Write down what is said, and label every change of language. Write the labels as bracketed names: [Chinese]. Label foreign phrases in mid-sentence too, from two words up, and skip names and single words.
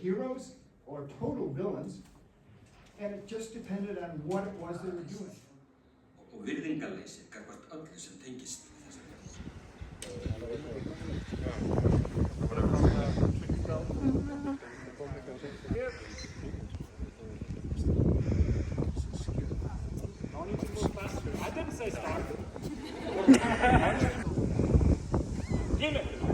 [English] heroes or total villains, and it just depended on what it was they were doing. [Icelandic] Og virðingarleysi gagnvart öllu sem tengist [English] I didn't say start. Give it.